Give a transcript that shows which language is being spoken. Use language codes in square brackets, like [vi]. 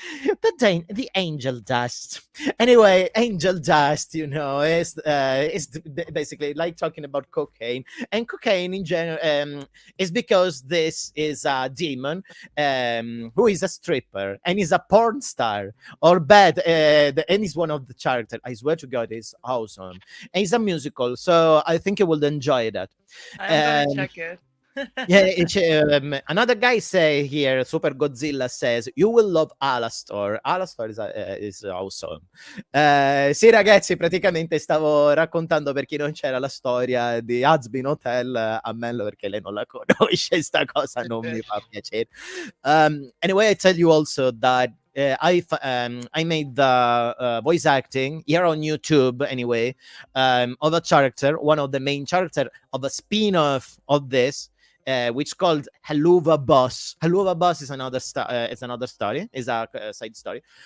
[en] The angel dust. Anyway, angel dust, is basically like talking about cocaine, and cocaine in general is because this is a demon who is a stripper and is a porn star or bad, and he's one of the characters. I swear to God, it's awesome. And it's a musical, so I think you will enjoy that. I'm gonna check it. Yeah, another guy say here, Super Godzilla says, you will love Alastor. Alastor is awesome. [it] Sì, ragazzi, praticamente stavo raccontando, per chi non c'era, la storia di Husband Hotel a Mello, perché lei non la conosce, sta cosa non mi fa piacere. [en] Anyway, I tell you also that I made the voice acting here on YouTube, anyway, of a character, one of the main character of a spin-off of this, which called Haluva Boss. Haluva Boss is another story. Is a side story.